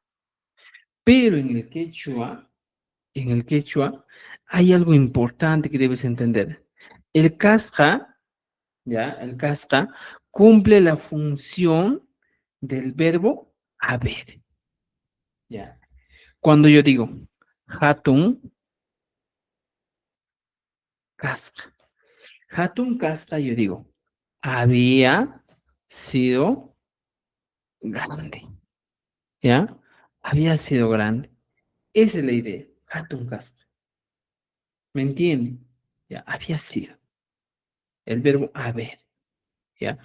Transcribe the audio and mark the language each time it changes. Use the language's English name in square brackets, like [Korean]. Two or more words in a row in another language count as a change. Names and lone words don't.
[Spanish] Pero en el quechua, hay algo importante que debes entender. El casca, ¿ya? El casca cumple la función del verbo haber, ¿ya? Cuando yo digo [Quechua] hatun casca, hatun casca, [Spanish] yo digo, había sido grande, ¿ya? Había sido grande. Esa es la idea, [Quechua] hatun casca. [Spanish] ¿Me entienden? Ya, había sido. El verbo haber, ¿ya?